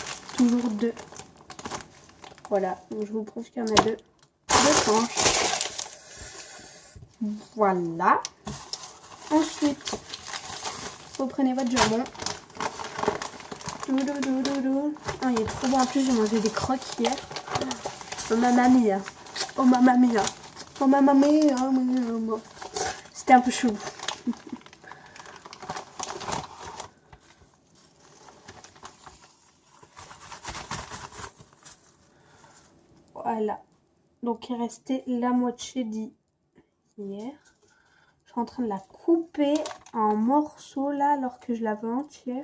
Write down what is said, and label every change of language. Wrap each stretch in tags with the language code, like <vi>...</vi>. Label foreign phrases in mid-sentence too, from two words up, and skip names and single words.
<fr>Toujours deux. Voilà. Donc, je vous prouve qu'il y en a deux. Deux tranches. Voilà. Ensuite, vous prenez votre jambon. Oh, il est trop bon. En plus, j'ai mangé des croques hier.</fr> <it>Oh mamma mia. Oh mamma mia. Oh mamma mia.</it> <fr>C'était un peu chaud. Voilà. Donc il restait la moitié d'hier. Je suis en train de la couper en morceaux là alors que je l'avais entière.</fr>